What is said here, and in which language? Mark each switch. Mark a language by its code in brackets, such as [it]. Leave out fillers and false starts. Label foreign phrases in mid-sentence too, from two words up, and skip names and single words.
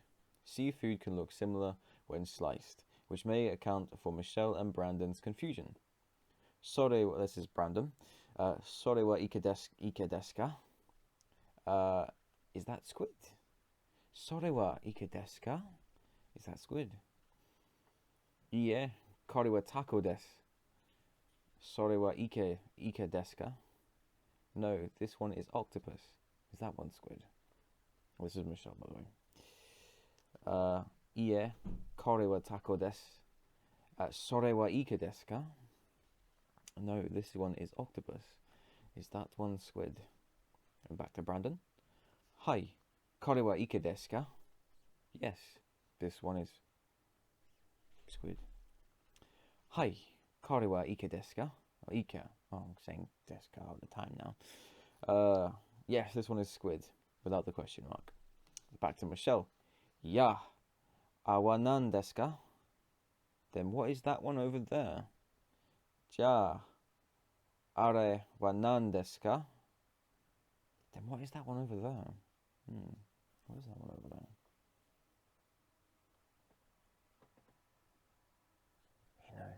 [en] Seafood can look similar when sliced, which may account for Michelle and Brandon's confusion. [ja] Sore, [en] this is Brandon. [ja] それはイカですか? [en] Is that squid? [ja] それはイカですか? [en] Is that squid? Ie, [ja] これはタコです. それはイカですか? [en] No, this one is octopus. Is that one squid? This is Michelle, by the way. [ja] Ie, これはタコです. それはイカですか? [en] No, this one is octopus. Is that one squid? And back to Brandon. Hi, [ja] これはイカですか? [en] Yes, this one is squid. [ja] Hi, これはイカですか? [en] Or ike. Oh, I'm saying [ja] ですか [en] all the time now. Yes, this one is squid, without the question mark. Back to Michelle. [ja] や、あわなんですか? [en] Then what is that one over there? [ja] じゃ、あれはなんですか? [en] Then what is that one over there? What is that one over there? He knows.